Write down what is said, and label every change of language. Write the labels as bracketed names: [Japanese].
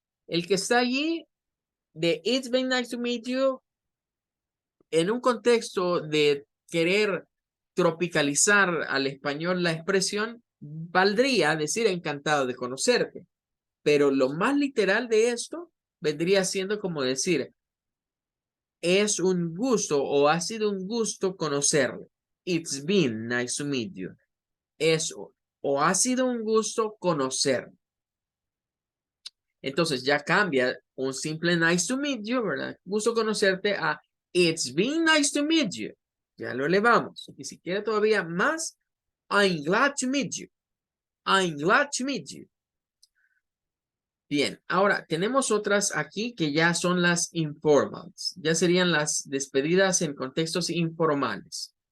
[Spanish] El que está allí de [English] It's been nice to meet you [Spanish] en un contexto de querer tropicalizar al español la expresión, valdría decir encantado de conocerte. Pero lo más literal de esto vendría siendo como decir, es un gusto o ha sido un gusto conocerle. [English] It's been nice to meet you. [Spanish] Es o ha sido un gusto conocerle. Entonces ya cambia un simple [English] nice to meet you, [Spanish] ¿verdad? Gusto conocerte a [English] it's been nice to meet you. [Spanish] Ya lo elevamos. Y si quiere todavía más, [English] I'm glad to meet you. I'm glad to meet you. [Spanish] Bien, ahora tenemos otras aquí que ya son las informales. Ya serían las despedidas en contextos informales.